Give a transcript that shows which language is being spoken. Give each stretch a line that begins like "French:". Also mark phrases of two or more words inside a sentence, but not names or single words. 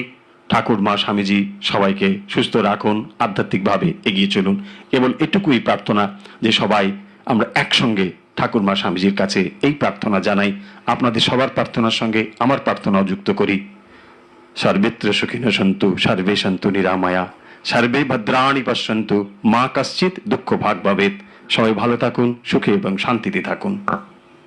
Bangla: ঠাকুর মা স্বামীজি সবাইকে সুস্থ রাখুন, আধ্যাত্মিকভাবে এগিয়ে চলুন। কেবল এটুকুই প্রার্থনা যে সবাই আমরা একসঙ্গে ঠাকুর মা স্বামীজির কাছে এই প্রার্থনা জানাই। আপনাদের সবার প্রার্থনার সঙ্গে আমার প্রার্থনাও যুক্ত করি।
Sanskrit: সর্বেত্র সুখিনো সন্তু, সর্বে সন্তু নিরাময়া, সর্বে ভদ্রাণি পশ্যন্তু, মা কশ্চিৎ দুঃখ ভাগ ভবেৎ।
Bangla: সবাই ভালো থাকুন, সুখে এবং শান্তিতে থাকুন।